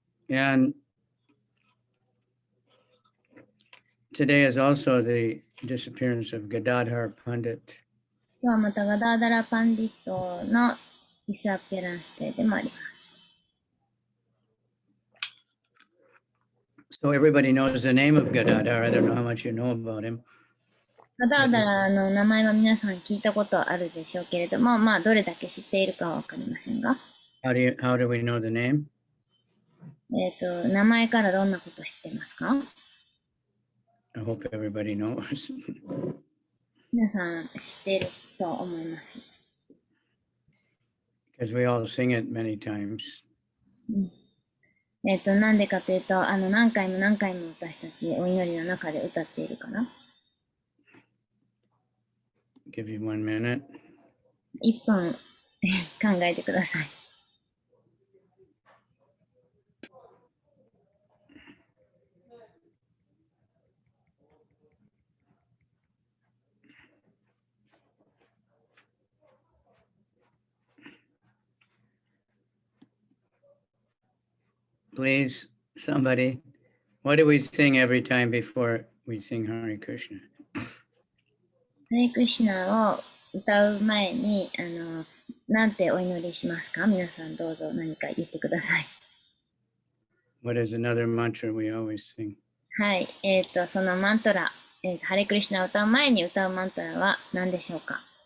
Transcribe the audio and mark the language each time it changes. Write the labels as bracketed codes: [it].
[en] And today is also the disappearance of Gadadhar Pandit. [ja] 今日はまたガダーダラパンディットのディスアピアランスデーでもあります。 [en] So everybody knows the name of Gadadhar. I don't know how much you know about him. [ja] ガダーダラの名前は皆さん聞いたことあるでしょうけれども、どれだけ知っているかはわかりませんが。 [en] How do we know the name? [ja] 名前からどんなこと知ってますか？ [en] I hope everybody knows. [ja] 皆さん知っていると思います。 [en] Because we all sing it many times. [ja] なんでかというと、何回も私たちお祈りの中で歌っているから。 [en] Give you 1 minute. [ja] 1分考えてください。 [en] Please, somebody. What do we sing every time before we sing Hare Krishna? [ja] ハレクリシュナを歌う前に、なんてお祈りしますか？皆さんどうぞ何か言ってください。 [en] What is another mantra we always sing? [ja] はい、そのマントラ、ハレクリシュナを歌う前に歌うマントラは何でしょうか？